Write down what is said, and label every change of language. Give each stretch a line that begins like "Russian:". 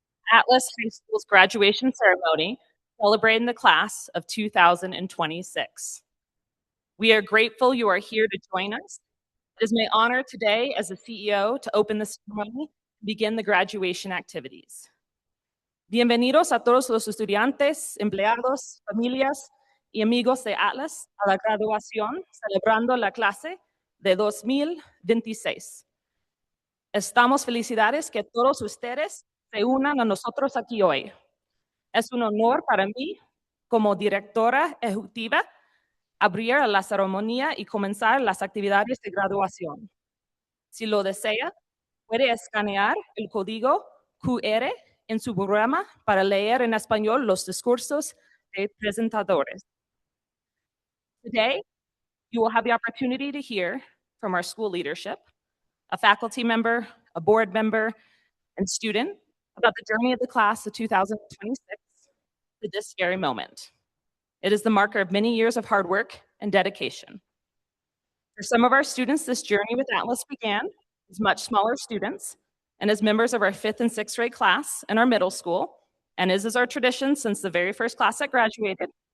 English: Atlas High School's graduation ceremony celebrating the class of 2026. We are grateful you are here to join us. It is my honor today as the CEO to open the ceremony and begin the graduation activities.
Spanish: Bienvenidos a todos los estudiantes, empleados, familias y amigos de Atlas a la graduación celebrando la clase de 2026. Estamos felicidades que todos ustedes se unan a nosotros aquí hoy. Es un honor para mí, como directora ejecutiva, abrir la ceremonia y comenzar las actividades de graduación. Si lo desea, puede escanear el código QR en su programa para leer en español los discursos de presentadores.
English: Today, you will have the opportunity to hear from our school leadership, a faculty member, a board member, and student about the journey of the class of 2026 to this very moment. It is the marker of many years of hard work and dedication. For some of our students, this journey with Atlas began as much smaller students and as members of our 5th and 6th grade class in our middle school, and as is our tradition since the very first class that graduated.